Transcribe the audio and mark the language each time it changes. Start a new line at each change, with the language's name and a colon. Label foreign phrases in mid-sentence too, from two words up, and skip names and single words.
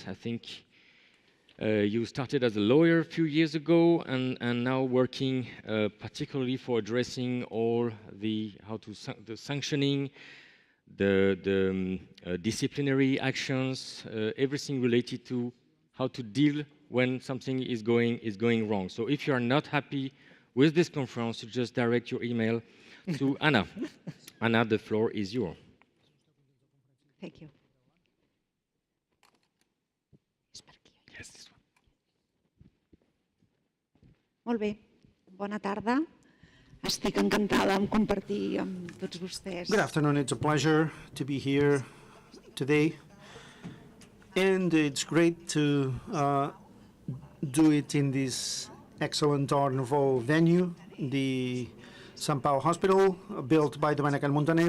English: I think you started as a lawyer a few years ago, and now working particularly for addressing all the the sanctioning, the disciplinary actions, everything related to how to deal when something is going wrong. So if you are not happy with this conference, you just direct your email to Ana. Ana, the floor is yours. Thank you. Yes, this one.
Catalan: Molt bé. Bona tarda. Estic encantada en compartir amb tots vostès.
English: Good afternoon. It's a pleasure to be here today. And it's great to do it in this excellent Art Nouveau venue, the Sant Pau Hospital, built by Domènech and Montaner.